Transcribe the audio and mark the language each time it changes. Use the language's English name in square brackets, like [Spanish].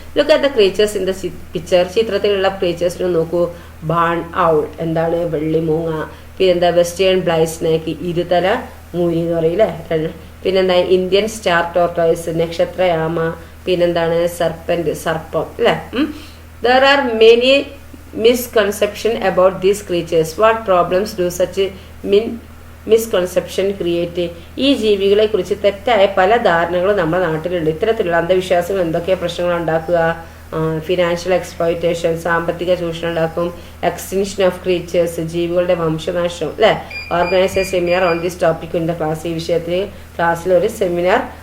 [English] Look at the creatures in the picture. [Malayalam] ചിത്രത്തിലുള്ള ക്രീച്ചേഴ്സിനെ നോക്കൂ. Barn owl, എന്താണ് വെള്ളിമൂങ്ങ, പിന്നെന്താ വെസ്റ്റേൺ ബ്ലൈറ്റ് സ്നേക്ക്, ഇരുതല മൂരി എന്ന് പറയില്ലേ. പിന്നെന്താ ഇന്ത്യൻ സ്റ്റാർ ടോർട്ടോയ്സ്, നക്ഷത്രയാമ, പിന്നെന്താണ് സർപ്പന്റ്, സർപ്പം അല്ലേ. [English] There are many misconception about these creatures. What problems do such misconception create? [Malayalam] ഈ ജീവികളെ കുറിച്ച് തെറ്റായ പല ധാരണകളും നമ്മുടെ നാട്ടിലുണ്ട്. ഇത്തരത്തിലുള്ള അന്ധവിശ്വാസങ്ങൾ എന്തൊക്കെ പ്രശ്നങ്ങൾ ഉണ്ടാക്കുക? ഫിനാൻഷ്യൽ എക്സ്പ്ലോയിറ്റേഷൻ, സാമ്പത്തിക ചൂഷണം ഉണ്ടാക്കും. [English] extinction of creatures, [Malayalam] ജീവികളുടെ വംശനാശം അല്ലെ. [English] Organise a seminar on this topic in the class. [Malayalam] ഈ വിഷയത്തിൽ ക്ലാസ്സിൽ ഒരു സെമിനാർ